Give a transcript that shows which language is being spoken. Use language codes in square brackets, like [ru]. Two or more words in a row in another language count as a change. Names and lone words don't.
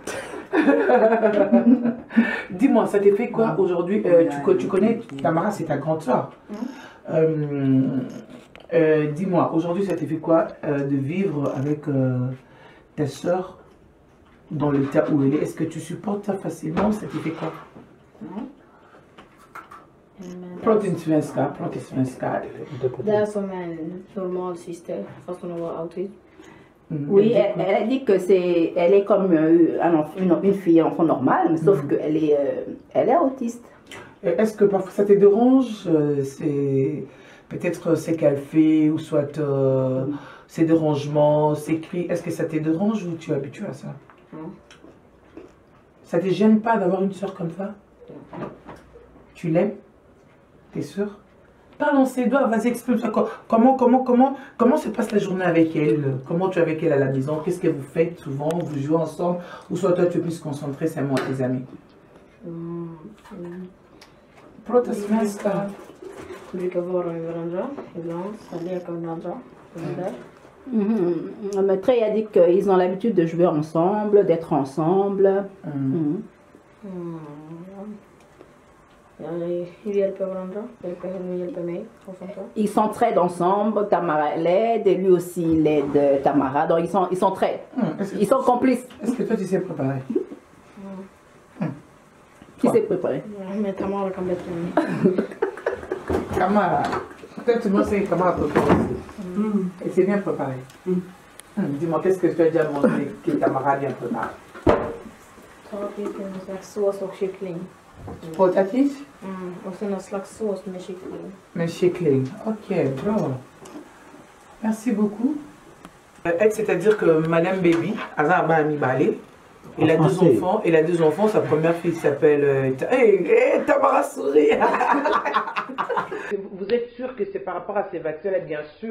[fr] Dis-moi, ça t'est fait quoi aujourd'hui? Tu connais Tamara, c'est ta grande soeur. Dis-moi, aujourd'hui, ça t'est fait quoi de vivre avec ta soeur dans l'état où elle est? Est-ce que tu supportes ça facilement? Ça t'est fait quoi? [sv] Prata in svenska. Det är som en normal syster fast hon har autism. [fr] Oui, elle a dit que elle est comme une fille enfant normale, mais sauf qu'elle elle est autiste. Est-ce que parfois ça te dérange? C'est peut-être ce qu'elle fait ou soit ses dérangements, ses cris. Est-ce que ça te dérange ou tu es habitué à ça? Ça te gêne pas d'avoir une soeur comme ça? Tu l'aimes? T'es sûr? Parle en ses doigts, vas-y, exprime-toi. Comment se passe la journée avec elle? Comment tu es avec elle à la maison? Qu'est-ce que vous faites souvent? Vous jouez ensemble? Ou soit toi tu es plus concentré seulement à tes amis? [sv] Prata svenska. Vi brukar vara med varandra ibland, sen leka med varandra. [fr] Maître a dit qu'ils ont l'habitude de jouer ensemble, d'être ensemble. [sv] Vi hjälper varandra, hon hjälper mig och sånt där. [fr] Ils s'entraident ensemble, Tamara l'aide et lui aussi il aide Tamara, donc ils s'entraident, ils sont complices. Est-ce que toi tu sais préparer? Qui s'est préparé? [sv] Men Tamara kan bättre än mig. [fr] Tamara, peut-être moi c'est Tamara préparé aussi. Et c'est bien préparé. Dis-moi, qu'est-ce que tu as déjà mangé que Tamara a bien préparé? [sv] Potatis, någon slags sås och kyckling. Potatis? Och sen någon slags sås med kyckling. [fr] Mais kyckling, ok, bravo. Merci beaucoup. Elle, c'est-à-dire que Madame Baby, Azarba Ami Balé, elle a deux enfants. Elle a deux enfants. Sa première fille s'appelle Tamara Souris. Vous êtes sûr que c'est par rapport à ces vaccins-là, bien sûr?